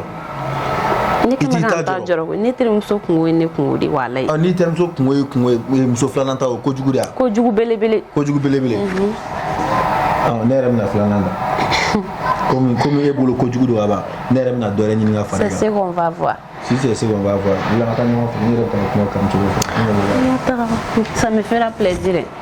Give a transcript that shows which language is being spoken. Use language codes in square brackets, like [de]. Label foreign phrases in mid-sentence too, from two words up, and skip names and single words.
[bm] Ne kan ka ta jɔrɔ koyi ne terimuso kungo ye ne kungo de walayi. Ni terimuso kungo ye muso filanan ta o kojugu de ya. Kojugu belebele. Kojugu belebele. Ne yɛrɛ bɛna filanan ta. Comme e bolo kojugu don ka ban ne yɛrɛ bɛna dɔ wɛrɛ ɲini ka fara i kan. [fr] C'est ce qu'on va voir. Si c'est ce qu'on va voir. [bm] N ka taa ɲɔgɔn fɛ ne yɛrɛ bɛ taa kuma kamuso fɛ. [fr] Ça me fera plaisir.